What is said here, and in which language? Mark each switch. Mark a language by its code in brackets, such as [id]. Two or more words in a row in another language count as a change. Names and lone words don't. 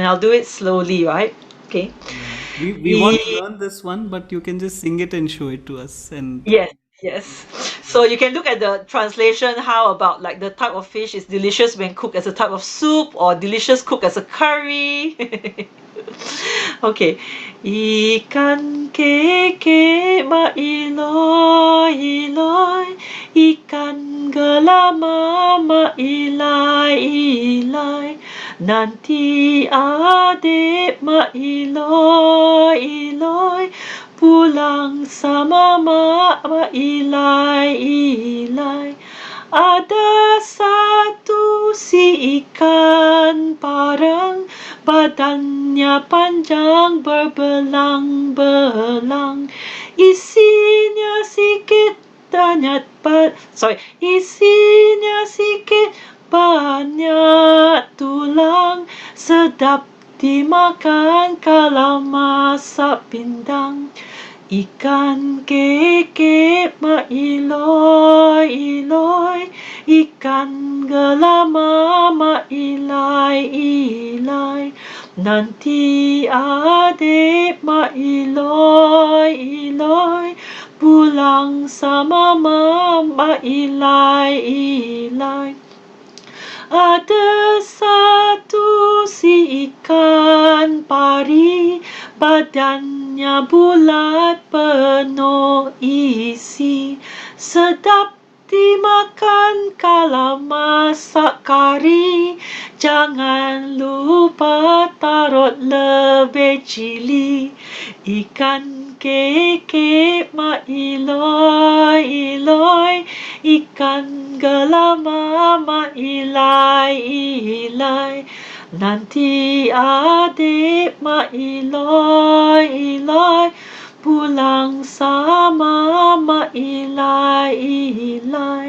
[en] I'll do it slowly, right? Okay. yeah. We want to E- learn this one, but you can just sing it and show it to us. And yes, yes. So you can look at the translation. How about like the type of fish is delicious when cooked as a type of soup or delicious cooked as a curry? Okay. [ms] Ikan keke mailoi iloi, ikan gelama mailai ilai, nanti adik mailoi iloi, pulang sama mak mailai ilai. Ada satu si ikan parang, badannya panjang berbelang-belang. Isinya sikit isinya sikit banyak tulang, sedap dimakan kalau masak pindang. Ikan keke mailoi iloi, ikan gelama mailai ilai, nanti adik mailoi iloi, pulang sama mama ilai ilai. Ada satu si ikan pari, badannya bulat penuh isi, sedap dimakan kalau masak kari. Jangan lupa taruh lebih cili. Ikan keke mak iloi iloi, ikan gelama mak ilai ilai, nanti adik mak iloi iloi, pulang sama mak ilai ilai.